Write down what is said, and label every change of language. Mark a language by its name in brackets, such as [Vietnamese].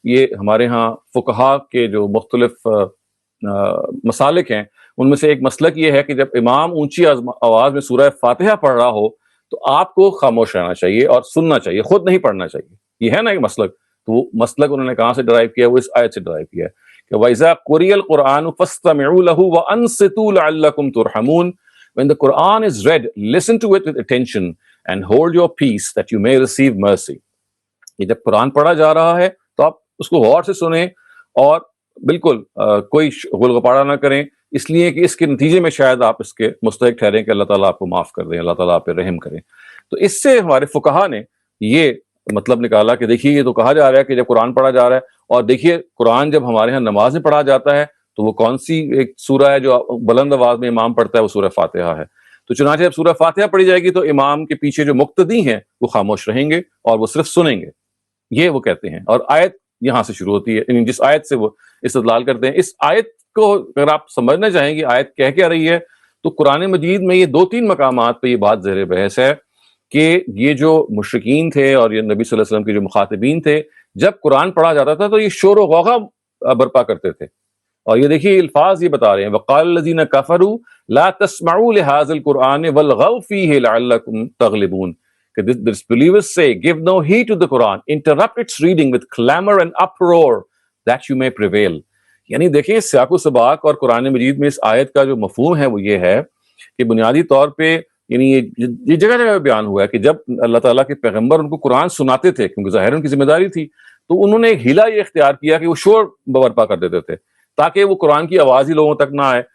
[Urdu] یہ ہمارے ہاں فقہا کے جو مختلف مسالک ہیں، ان میں سے ایک مسلک یہ ہے کہ جب امام اونچی آواز میں سورہ فاتحہ پڑھ رہا ہو تو آپ کو خاموش رہنا چاہیے اور سننا چاہیے، خود نہیں پڑھنا چاہیے. یہ ہے نا ایک مسلک. تو وہ مسلک انہوں نے کہاں سے ڈرائیو کیا؟ وہ اس آیت سے ڈرائیو کیا ہے کہ [Arabic] وَإِذَا قُرِئَ الْقُرْآنُ فَاسْتَمِعُوا لَهُ وَأَنصِتُوا لَعَلَّكُمْ تُرْحَمُونَ. [English] When the Quran is read, listen to it with attention and hold your peace that you may receive mercy. [Urdu] یہ جب قرآن پڑھا جا رہا ہے تو آپ اس کو غور سے سنیں اور بالکل کوئی غل غپاڑا نہ کریں، اس لیے کہ اس کے نتیجے میں شاید آپ اس کے مستحق ٹھہریں کہ اللہ تعالیٰ آپ کو معاف کر دیں، اللہ تعالیٰ آپ پہ رحم کریں. تو اس سے ہمارے فقہا نے یہ مطلب نکالا کہ دیکھیے، یہ تو کہا جا رہا ہے کہ جب قرآن پڑھا جا رہا ہے، اور دیکھیے قرآن جب ہمارے ہاں نماز میں پڑھا جاتا ہے تو وہ کون سی ایک سورہ ہے جو بلند آواز میں امام پڑھتا ہے؟ وہ سورہ فاتحہ ہے. تو چنانچہ جب سورہ فاتحہ پڑھی جائے گی تو امام کے پیچھے جو مقتدی ہیں وہ خاموش رہیں گے اور وہ صرف سنیں گے. یہ وہ کہتے ہیں، اور آیت یہاں سے شروع ہوتی ہے، یعنی جس آیت سے وہ استدلال کرتے ہیں. اس آیت کو اگر آپ سمجھنا چاہیں گے آیت کہہ کیا رہی ہے، تو قرآن مجید میں یہ 2-3 مقامات پہ یہ بات زیر بحث ہے کہ یہ جو مشرکین تھے اور یہ نبی صلی اللہ علیہ وسلم کے جو مخاطبین تھے، جب قرآن پڑھا جاتا تھا تو یہ شور و غوغا برپا کرتے تھے. اور یہ دیکھیے الفاظ یہ بتا رہے ہیں، [Arabic] وَقَالَ الَّذِينَ كَفَرُوا لَا تَسْمَعُوا لِهَذَا الْقُرْآنِ وَالْغَوْا فِيهِ لَعَلَّكُمْ تَغْلِبُونَ. [English] کہ the disbelievers say, give no heed to the Quran, interrupt its reading with clamor and uproar that you may prevail. [Urdu] یعنی دیکھیں سیاق و سباق اور قرآن مجید میں اس آیت کا جو مفہوم ہے وہ یہ ہے کہ بنیادی طور پہ یعنی یہ جگہ جگہ بیان ہوا ہے کہ جب اللہ تعالیٰ کے پیغمبر ان کو قرآن سناتے تھے، کیونکہ ظاہر ان کی ذمہ داری تھی، تو انہوں نے ایک ہیلا یہ اختیار کیا کہ وہ شور برپا کر دیتے تھے تاکہ وہ قرآن کی آواز ہی لوگوں تک نہ آئے.